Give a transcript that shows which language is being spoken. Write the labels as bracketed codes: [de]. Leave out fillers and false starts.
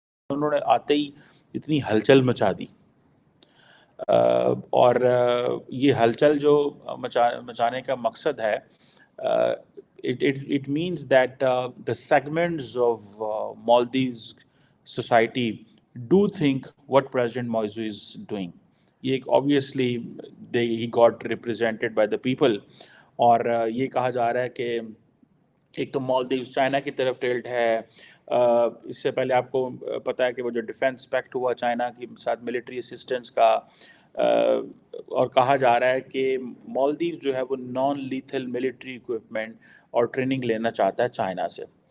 [hi] उन्होंने आते ही इतनी हलचल मचा दी। और ये हलचल जो मचाने का मकसद है, [en] it means that the segments of Maldives society do think what President Moizu is doing. [hi] ये एक [en] obviously he got represented by the people। [hi] और ये कहा जा रहा है कि एक तो मालदीव्स चाइना की तरफ टिल्ट है। इससे पहले आपको पता है कि वो जो डिफेंस पैक्ट हुआ चाइना के साथ मिलिट्री असिस्टेंस का, और कहा जा रहा है कि मालदीव जो है वो नॉन लीथल मिलिट्री इक्विपमेंट और ट्रेनिंग लेना चाहता है चाइना से।